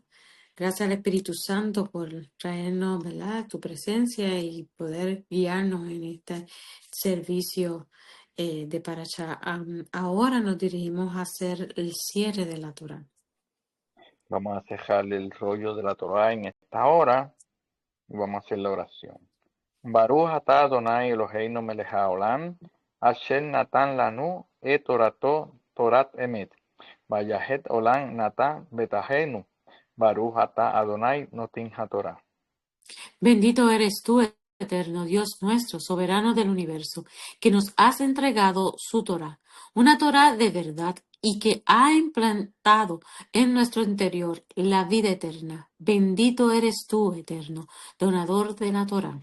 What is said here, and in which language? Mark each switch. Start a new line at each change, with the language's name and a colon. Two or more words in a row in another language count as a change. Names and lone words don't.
Spanish: Gracias al Espíritu Santo por traernos, ¿verdad?, tu presencia y poder guiarnos en este servicio de parachá. Ahora nos dirigimos a hacer el cierre de la Torá. Vamos a cerrar el rollo de la Torah en esta hora y vamos a hacer la oración.
Hebrew: ברוך אתה אדוני אלוהינו מלך העולם, אשר נתן לנו את תורתו תורת אמת, וחיי עולם נטע בתוכנו, ברוך אתה אדוני נותן התורה.
Spanish: Bendito eres tú, eterno Dios nuestro, soberano del universo, que nos has entregado su Torá, una Torá de verdad y que ha implantado en nuestro interior la vida eterna. Bendito eres tú, eterno, donador de la Torá.